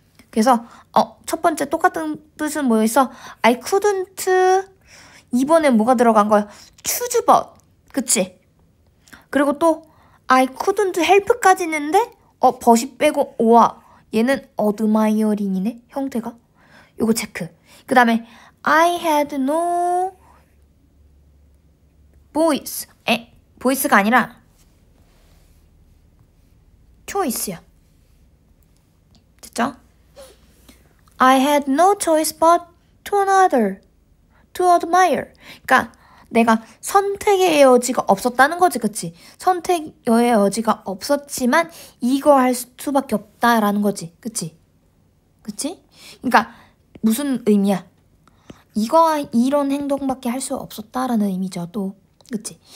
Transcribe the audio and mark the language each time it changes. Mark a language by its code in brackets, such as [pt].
[ko] 그래서 첫 번째 똑같은 뜻은 뭐였어? [en] I couldn't. [ko] 이번엔 뭐가 들어간 거야? [en] choose but. [ko] 그치? 그리고 또 [en] I couldn't help [ko] 까지 있는데 but이 빼고 와 얘는 admiring이네 형태가. 요거 체크. [en] 그 다음에 I had no voice. [ko] voice가 아니라 choice야. 됐죠? [en] I had no choice but to admire. [ko] 그러니까 내가 선택의 여지가 없었다는 거지. 그치? 선택의 여지가 없었지만 이거 할 수밖에 없다라는 거지. 그치? 그치? 그러니까 무슨 의미야? 이런 행동밖에 할 수 없었다라는 의미죠. 또. 그치?